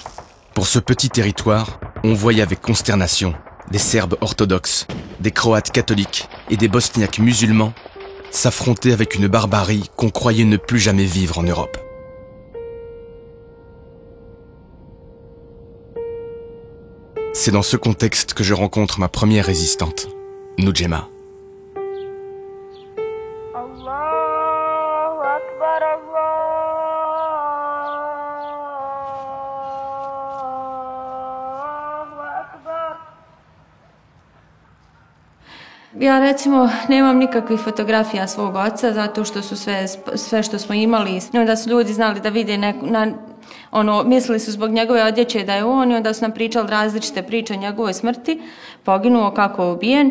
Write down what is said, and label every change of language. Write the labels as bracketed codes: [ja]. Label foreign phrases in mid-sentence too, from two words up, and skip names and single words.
[fr] Pour ce petit territoire, on voyait avec consternation des Serbes orthodoxes, des Croates catholiques et des Bosniaques musulmans s'affronter avec une barbarie qu'on croyait ne plus jamais vivre en Europe. C'est dans ce contexte que je rencontre ma première résistante, Nujema. [bs] Ja recimo nemam nikakvih fotografija svog oca zato što su sve što smo imali, onda su ljudi znali da vide mislili su zbog njegove odjeće da je on i onda su nam pričali različite priče o njegovoj smrti, poginuo, kako je ubijen.